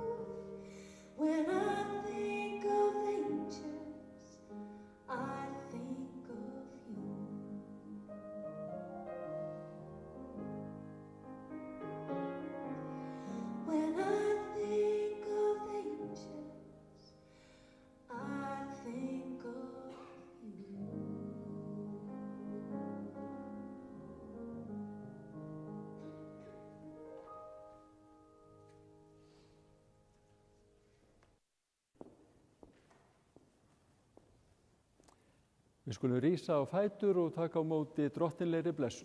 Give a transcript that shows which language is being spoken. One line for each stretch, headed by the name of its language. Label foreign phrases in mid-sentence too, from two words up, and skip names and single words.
English: When I think of angels, I think of you. When I think of angels, I think of you.
Icelandic: Við skulum rísa á fætur og taka á móti drottinlegri blessun.